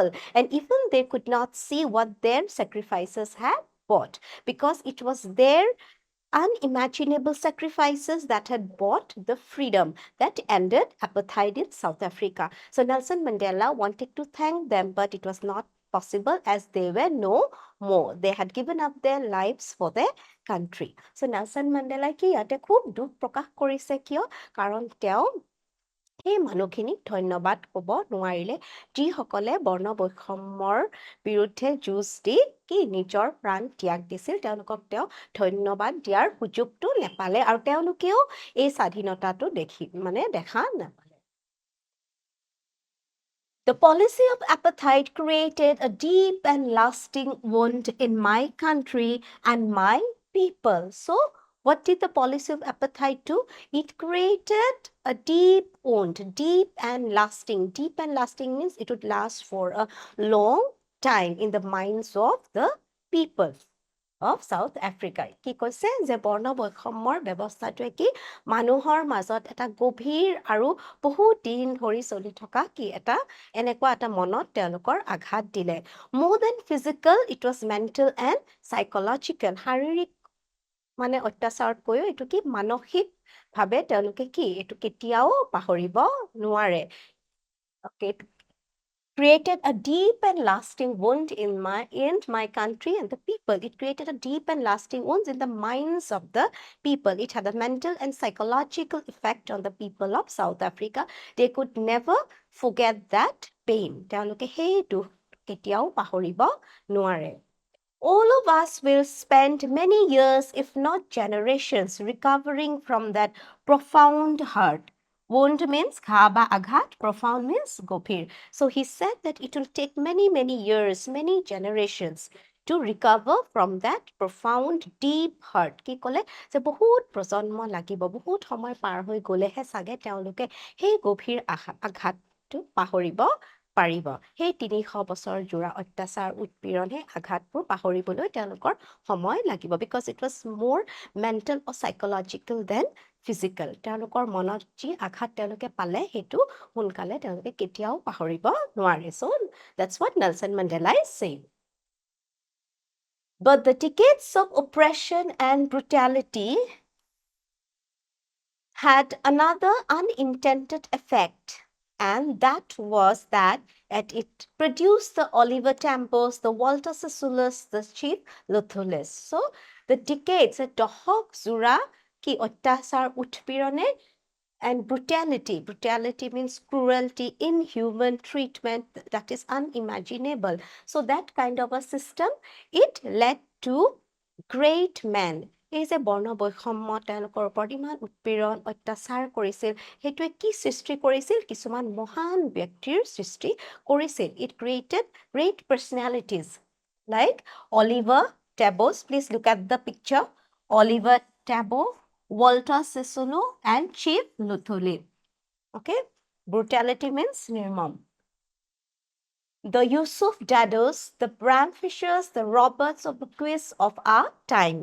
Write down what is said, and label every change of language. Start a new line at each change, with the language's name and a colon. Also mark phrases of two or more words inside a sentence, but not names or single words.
English: And even they could not see what their sacrifices had bought because it was their unimaginable sacrifices that had bought the freedom that ended apartheid in South Africa. So Nelson Mandela wanted to thank them, but it was not possible as they were no more. They had given up their lives for their country.
Assamese: So Nelson Mandela কি ইয়াতে খুব দুখ প্ৰকাশ কৰিছে কিয় কাৰণ তেওঁ সেই মানুহখিনিক ধন্যবাদ ক'ব নোৱাৰিলে যিসকলে বৰ্ণ বৈষম্যৰ বিৰুদ্ধে যুঁজ দি কি নিজৰ প্ৰাণ ত্যাগ দিছিল তেওঁলোকক তেওঁ ধন্যবাদ দিয়াৰ সুযোগটো নেপালে আৰু তেওঁলোকেও এই স্বাধীনতাটো দেখা নাপালে
English: The policy of apartheid created a deep and lasting wound in my country and my people. So what did the policy of apartheid do? It created a deep wound, deep and lasting. Deep and lasting means it would last for a long time in the minds of the people of South Africa.
Assamese: কি কৈছে যে বৰ্ণ বৈষম্যৰ ব্যৱস্থাটোৱে কি মানুহৰ মাজত এটা গভীৰ আৰু বহুত দিন ধৰি চলি থকা কি এনেকুৱা এটা মনত তেওঁলোকৰ আঘাত দিলে
English: more than physical it was mental and psychological
Assamese: শাৰীৰিক মানে অত্যাচাৰতকৈও এইটো কি মানসিক ভাৱে তেওঁলোকে কি এইটো কেতিয়াও পাহৰিব নোৱাৰে
English: okay created a deep and lasting wound in my country and the people. It created a deep and lasting wounds in the minds of the people. It had a mental and psychological effect on the people of South Africa. They could never forget that pain.
Assamese: তেওঁলোকে সেইটো কেতিয়াও পাহৰিব নোৱাৰে
English: All of us will spend many years, if not generations, recovering from that profound hurt. Wound means
Assamese: ঘা বা আঘাত,
English: profound means gopir. So he said that it will take many, many years, many generations to recover from that profound, deep hurt.
Assamese: কি ক'লে যে বহুত প্ৰজন্ম লাগিব বহুত সময় পাৰ হৈ গ'লেহে চাগে তেওঁলোকে সেই গভীৰ আঘাতটো পাহৰিব পাৰিব সেই ৩০০ বছৰ জোৰা অত্যাচাৰ উৎপীড়ন হে আঘাতবোৰ পাহৰিবলৈ তেওঁলোকৰ সময় লাগিব
English: because it was more mental or psychological than physical
Assamese: তেওঁলোকৰ মনত যি আঘাত তেওঁলোকে পালে সেইটো সোনকালে তেওঁলোকে কেতিয়াও পাহৰিব নোৱাৰে
English: so that's what Nelson Mandela is saying but the decades of oppression and brutality had another unintended effect, and that was that it produced the Oliver Tambos, the Walter Sissulus, the Chief Luthulis. So the decades,
Assamese: দশক জোৰা কি অত্যাচাৰ উৎপীড়নে
English: and brutality. Brutality means cruelty, inhuman treatment that is unimaginable. So that kind of a system, it led to great men.
Assamese: এই যে বৰ্ণ বৈষম্য তেওঁলোকৰ ওপৰত ইমান উৎপীড়ন অত্যাচাৰ কৰিছিল সেইটোৱে কি সৃষ্টি কৰিছিল কিছুমান মহান ব্যক্তিৰ সৃষ্টি কৰিছিল
English: it created great personalities like Oliver Tabos. Please look at the picture. Oliver Tabo, Walter Sisulu, and Chief Luthuli. Okay, brutality means nirmam. The Yusuf Dados, the Bram Fishers, the Roberts of the quiz of our time.